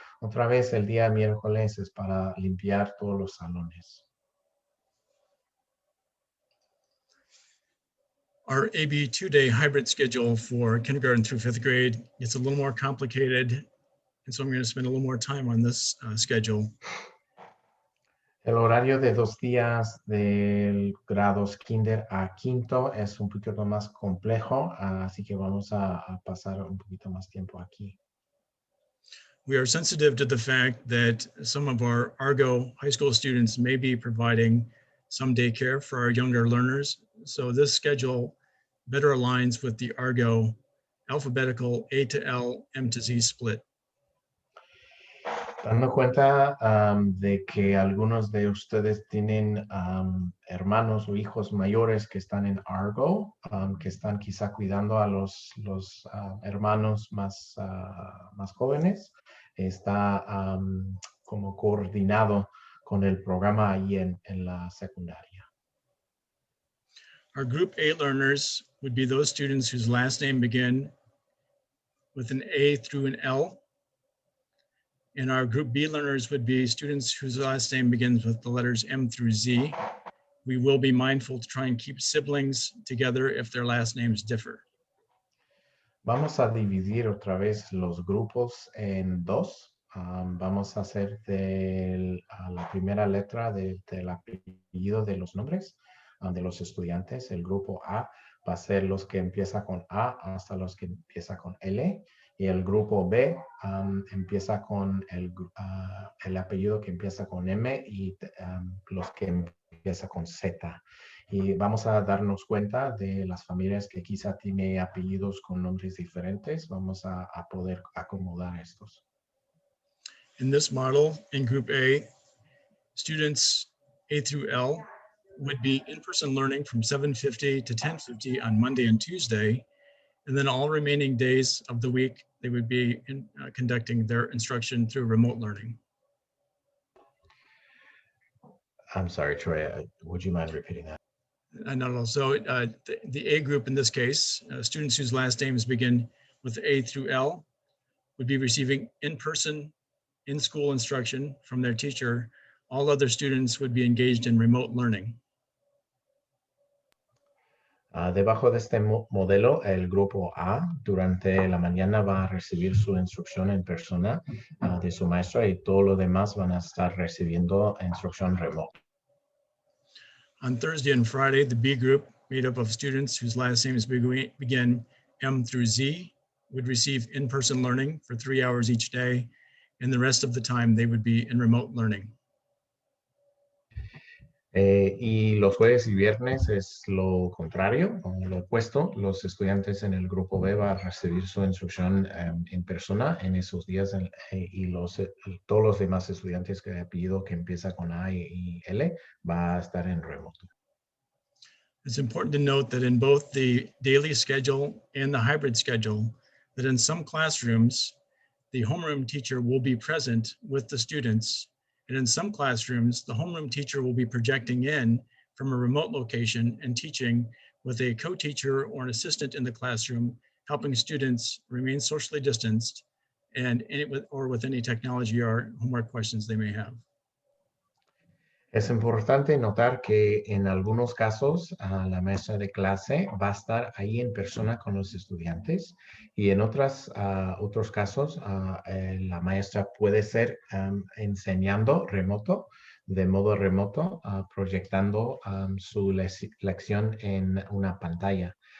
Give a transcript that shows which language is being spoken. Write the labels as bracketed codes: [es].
[es] Otra vez el día miércoles es para limpiar todos los salones. [en] Our AB 2-day hybrid schedule for kindergarten through 5th grade gets a little more complicated, and so I'm going to spend a little more time on this schedule. [es] El horario de 2 días del grados kinder a quinto es un poquito más complejo, así que vamos a pasar un poquito más tiempo aquí. [en] We are sensitive to the fact that some of our Argo high school students may be providing some daycare for our younger learners. So this schedule better aligns with the Argo alphabetical A to L, M to Z split. [es] Dando cuenta de que algunos de ustedes tienen hermanos o hijos mayores que están en Argo, que están quizá cuidando a los hermanos más jóvenes, está como coordinado con el programa ahí en la secundaria. [en] Our Group A learners would be those students whose last name begin with an A through an L. And our Group B learners would be students whose last name begins with the letters M through Z. We will be mindful to try and keep siblings together if their last names differ. [es] Vamos a dividir otra vez los grupos en 2. Vamos a hacer la primera letra del apellido de los nombres de los estudiantes. El grupo A va a ser los que empieza con A hasta los que empieza con L. Y el grupo B empieza con el apellido que empieza con M y los que empieza con Z. Y vamos a darnos cuenta de las familias que quizá tienen apellidos con nombres diferentes. Vamos a poder acomodar estos. [en] In this model, in Group A, students A through L would be in-person learning from 7:50 to 10:50 on Monday and Tuesday, And then all remaining days of the week, they would be conducting their instruction through remote learning. I'm sorry, Troy, would you mind repeating that? Not at all. So the A group in this case, students whose last names begin with A through L would be receiving in-person, in-school instruction from their teacher. All other students would be engaged in remote learning. [es] Debajo de este modelo, el grupo A durante la mañana va a recibir su instrucción en persona de su maestra y todos los demás van a estar recibiendo instrucción remota. [en] On Thursday and Friday, the B group, made up of students whose last names begin M through Z, would receive in-person learning for 3 hours each day, and the rest of the time they would be in remote learning. [es] Y los jueves y viernes es lo contrario, o lo opuesto. Los estudiantes en el grupo B van a recibir su instrucción en persona en esos días y todos los demás estudiantes que he pedido que empieza con A y L va a estar en remoto. [en] It's important to note that in both the daily schedule and the hybrid schedule, that in some classrooms, the homeroom teacher will be present with the students. And in some classrooms, the homeroom teacher will be projecting in from a remote location and teaching with a co-teacher or an assistant in the classroom, helping students remain socially distanced and with any technology or homework questions they may have. [es] Es importante notar que en algunos casos la maestra de clase va a estar ahí en persona con los estudiantes y en otros casos la maestra puede ser enseñando de modo remoto, proyectando su lección en una pantalla.